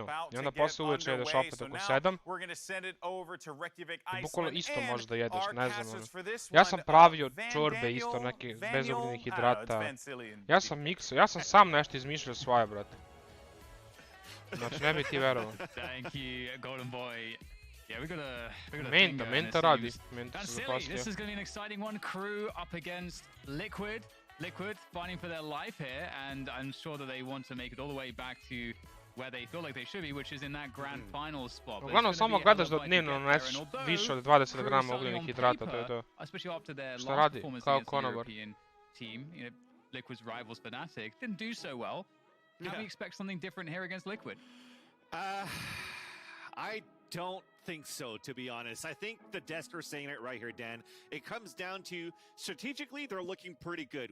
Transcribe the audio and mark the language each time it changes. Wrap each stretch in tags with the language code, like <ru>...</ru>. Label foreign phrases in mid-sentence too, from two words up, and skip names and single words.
<sr>I onda posle uveče jedeš opet oko 7. I bukvalno isto možeš da jedeš, ne znam ono. Ja sam pravio čorbe isto, neke bez ugljenih hidrata. Ja sam miksao, ja sam sam nešto izmišljao svoje, brate. Znači ne bi ti verovao. Menta radi. Menta se zapasio.</sr> <en>This is going to be an exciting one. Crew up against Liquid. Liquid fighting for their life here, and I'm sure that they want to make it all the way back to where they feel like they should be, which is in that grand final spot.</en> <sr>Uglavnom samo gledaš da dnevno uneseš više od 20 grama ugljenih hidrata, to je to. Šta radi? Kao konobar.</sr> <en>Liquid's rivals Fnatic didn't do so well. Can we expect something different here against Liquid? I don't think so, to be honest. I think the desk are saying it right here, Dan. It comes down to strategically, they're looking pretty good.</en>